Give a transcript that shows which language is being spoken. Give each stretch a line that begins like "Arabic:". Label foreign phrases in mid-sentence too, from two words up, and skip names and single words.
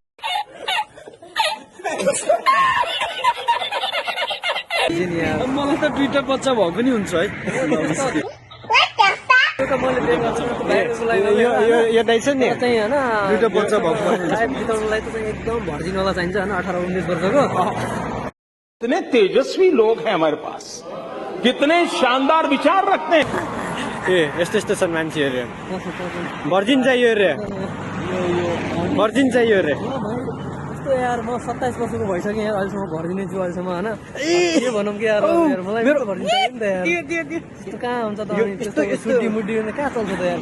Nepali: मलाई त 2टा बच्चा भएको पनि हुन्छ है। यो दाइ छ नि चाहिँ होइन, 2टा बच्चा भएको लाइफ बिताउनुलाई त एकदम भर्जिनवाला चाहिन्छ होइन, 18-19 वर्षको।
Hindi: कितने तेजस्वी लोग हैं हमारे पास, कितने शानदार विचार रखते हैं।
Nepali: ए यस्तो छन् मान्छेहरू। भर्जिन चाहियो रे, भर्जिन चाहियो रे। यस्तो यार, म 27 वर्षको भइसकेँ यार, अहिलेसम्म भर्जिनै छु अहिलेसम्म होइन। के भनौँ कि यार, मलाई मेरो भर्जिन चाहियो नि त यार। यस्तो कहाँ हुन्छ त, त्यस्तो सुड्डी मुड्डी कहाँ चल्छ त यार।